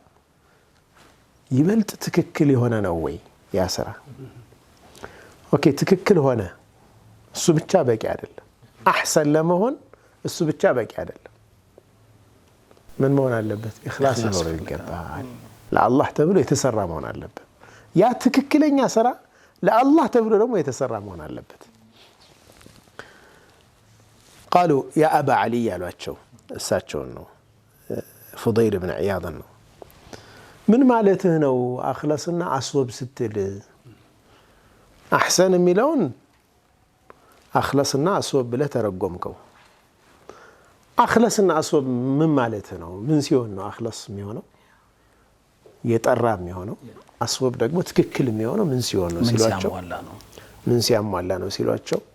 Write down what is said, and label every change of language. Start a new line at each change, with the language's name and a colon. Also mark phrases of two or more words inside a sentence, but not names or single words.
Amharic: ይበልጥ ትክክል የሆነ ነው ወይ ያ ስራ ኦኬ ትክክል ሆነ እሱ ብቻ በቂ አይደለም አህሰን ለመሆን እሱ ብቻ በቂ አይደለም ምን መሆን አለበት ኢኽላስ ሊኖረው ይገባል ለአላህ ተብሎ የተሰራ መሆን አለበት ያ ትክክለኛ ስራ ለአላህ ተብሎ ደግሞ የተሰራ መሆን አለበት
Arabic: قالوا يا أبا علي
Amharic: ያሏቸው እሳቸውን ነው فضيل بن عياض ነው ምን ማለትህ ነው
Arabic: أخلص وأصوب
Amharic: ስትል አህሰን የሚለውን
Arabic: أخلص وأصوب
Amharic: ብለህ ተረጎምከው
Arabic: أخلص وأصوب
Amharic: ምን ማለት ነው ምን ሲሆን ነው አኽለስ የሚሆነው የጠራ የሚሆነው አስወብ ደግሞ ትክክል የሚሆነው ምን ሲሆን ነው ሲሏቸው ምን ሲያሟላ ነው ሲሏቸው